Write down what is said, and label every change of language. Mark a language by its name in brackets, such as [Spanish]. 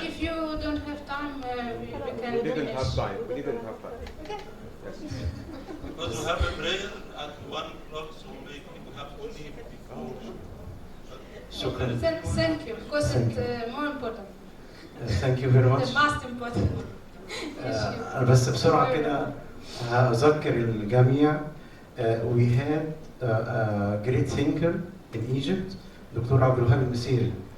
[English] If you don't have time, we can We didn't finish. have time. We didn't have time. Okay. because we have a prayer at 1 o'clock, so maybe we have to leave before. [Arabic] شكرا. [English] Thank you, because it's more important. Thank you very much. The most important. [Arabic] أنا بس بسرعة كده هأذكر الجميع. [English] We had a great thinker in Egypt, دكتور عبد الوهاب المسيري.